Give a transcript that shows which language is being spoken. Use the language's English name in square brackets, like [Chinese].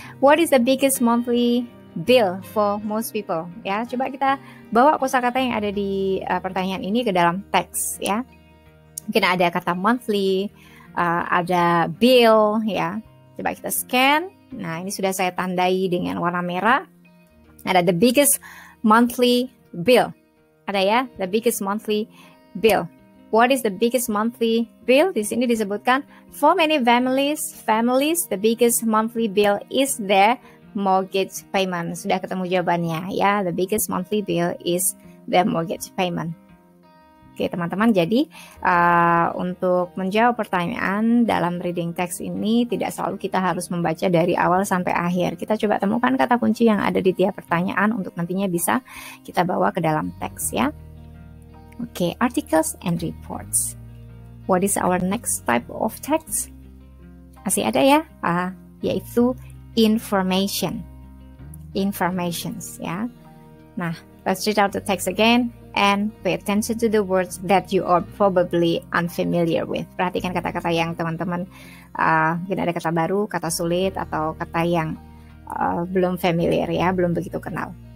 [English] What is the biggest monthly bill for most people? [Indonesian] Ya, coba kita bawa kosakata yang ada di pertanyaan ini ke dalam teks, ya. Mungkin ada kata monthly, ada bill, ya. Coba kita scan. Nah, ini sudah saya tandai dengan warna merah. [English] Ada the biggest monthly bill. Ada ya, the biggest monthly bill. What is the biggest monthly bill? [Indonesian] Di sini disebutkan, [English] for many families, the biggest monthly bill is their mortgage payment. [Indonesian] Sudah ketemu jawabannya, ya. [English] The biggest monthly bill is their mortgage payment. [Indonesian] Oke, teman-teman, jadi untuk menjawab pertanyaan dalam reading text ini tidak selalu kita harus membaca dari awal sampai akhir. Kita coba temukan kata kunci yang ada di tiap pertanyaan untuk nantinya bisa kita bawa ke dalam teks, ya. [English] Oke, articles and reports. What is our next type of text? [Indonesian] Masih ada ya, yaitu information. [English] Informations, ya. Nah, let's read out the text again and pay attention to the words that you are probably unfamiliar with. [Indonesian] Perhatikan kata-kata yang teman-teman mungkin ada kata baru, kata sulit, atau kata yang belum familiar, ya, belum begitu kenal.